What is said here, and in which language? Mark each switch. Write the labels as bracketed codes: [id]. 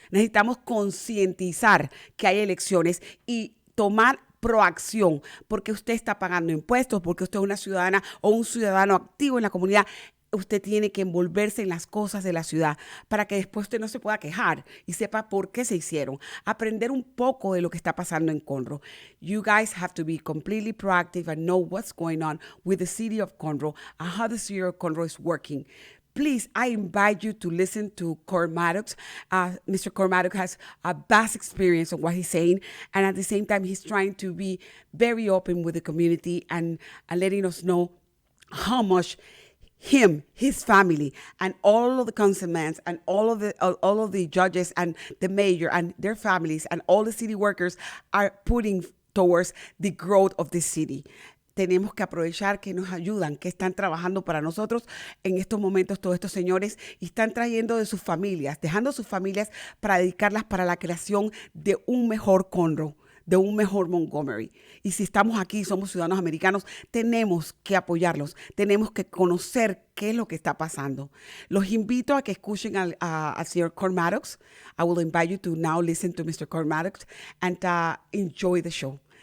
[es] Necesitamos concientizar que hay elecciones y tomar proacción, porque usted está pagando impuestos, porque usted es una ciudadana o un ciudadano activo en la comunidad. Usted tiene que envolverse en las cosas de la ciudad para que después usted no se pueda quejar y sepa por qué se hicieron. Aprender un poco de lo que está pasando en Conroe. [en] You guys have to be completely proactive and know what's going on with the city of Conroe and how the city of Conroe is working. Please, I invite you to listen to Curt Maddux. Mr. Curt Maddux has a vast experience on what he's saying, and at the same time, he's trying to be very open with the community and letting us know how much his family, and all of the councilmen and all of the judges and the mayor and their families and all the city workers are putting towards the growth of the city. [es] Tenemos que aprovechar que nos ayudan, que están trabajando para nosotros en estos momentos, todos estos señores, y están trayendo de sus familias, dejando sus familias para dedicarlas para la creación de un mejor Conroe, de un mejor Montgomery. Y si estamos aquí, somos ciudadanos americanos, tenemos que apoyarlos, tenemos que conocer qué es lo que está pasando. Los invito a que escuchen al señor Curt Maddux. [en] I will invite you to now listen to Mr. Curt Maddux and enjoy the show.